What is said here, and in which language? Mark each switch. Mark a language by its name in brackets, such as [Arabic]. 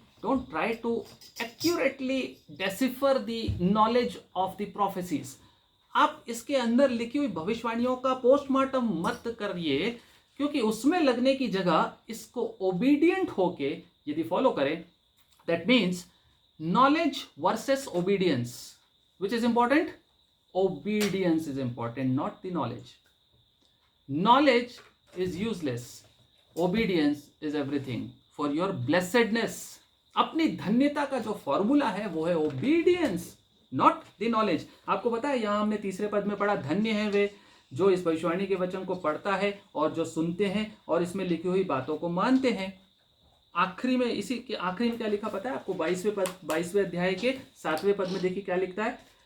[English] Don't try to accurately decipher the knowledge of the prophecies. [Hindi] आप इसके अंदर लिखी हुई भविष्यवाणियों का पोस्टमार्टम मत करिए, क्योंकि उसमें लगने की जगह इसको ओबीडियंट होके यदि फॉलो करें, [English] That means knowledge versus obedience. Which is important? Obedience is important, not the knowledge. Knowledge is useless. Obedience is everything for your blessedness. [Hindi] अपनी धन्यता का जो फॉर्मूला है वो है [English] obedience, not the knowledge. [Hindi] आपको पता है यहां हमने तीसरे पद में पढ़ा, धन्य है वे जो इस भविष्यवाणी के वचन को पढ़ता है और जो सुनते हैं और इसमें लिखी हुई बातों को मानते हैं। आखिरी में, इसी के आखिरी में क्या लिखा पता है आपको? 22वें अध्याय के 7वें पद में देखिए क्या लिखता है।